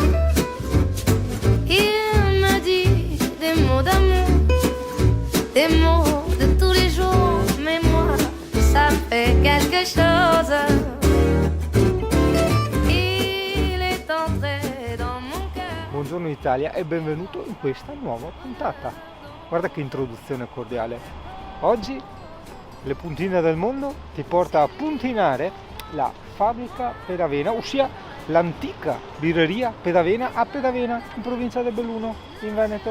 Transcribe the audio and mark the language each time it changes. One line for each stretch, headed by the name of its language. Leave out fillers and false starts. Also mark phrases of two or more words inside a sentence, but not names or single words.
French: Il me dit des mots d'amour, des mots de tous les jours, mais moi, ça fait quelque chose. Il est entré dans mon cœur.
Italian: Buongiorno Italia e benvenuto in questa nuova puntata. Guarda che introduzione cordiale. Oggi le puntine del mondo ti porta a puntinare la fabbrica Pedavena, ossia l'antica birreria Pedavena a Pedavena, in provincia del Belluno, in Veneto.